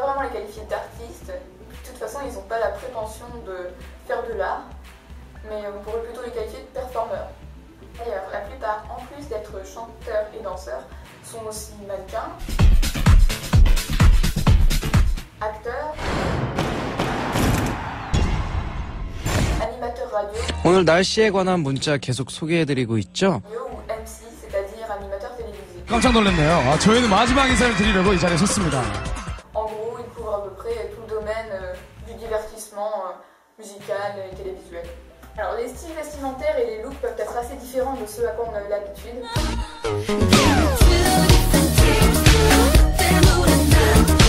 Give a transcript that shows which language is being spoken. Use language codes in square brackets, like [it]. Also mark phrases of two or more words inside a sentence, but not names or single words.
[fr] vraiment les qualifier d'artistes, de toute façon ils n'ont pas la prétention de faire de l'art, mais on pourrait plutôt les qualifier de performeurs. D'ailleurs, la plupart, en plus d'être chanteurs et danseurs, sont aussi mannequins, acteurs, animateurs radio, [ko] 오늘 날씨에 관한 문자 계속 소개해드리고 있죠? [fr] ou MC, c'est-à-dire animateurs télévisés. [ko] 깜짝 놀랐네요. 저희는 마지막 인사를 드리려고 이 자리에 섰습니다. [fr] En gros, ils couvrent à peu près tout le domaine du divertissement musical et télévisuel. Alors, les styles vestimentaires et les looks peuvent être assez différents de ceux à quoi on a l'habitude.